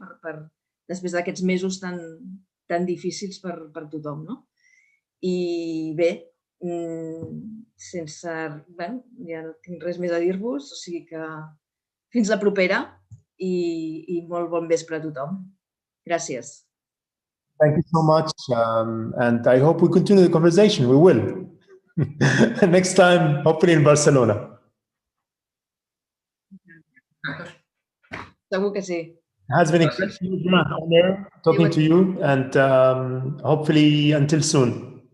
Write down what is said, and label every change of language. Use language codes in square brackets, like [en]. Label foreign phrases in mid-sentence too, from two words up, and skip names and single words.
[ca] Després d'aquests mesos tan difícils per tothom, no? I bé, ja no tinc res més a dir-vos, o sigui que fins la propera i molt bon vespre a tothom. Gràcies. [en] Thank you so much, and I hope we continue the conversation. We will. Next time, hopefully in Barcelona. [ca] Segur que sí. [en] It has been an honor talking to you, and hopefully until soon.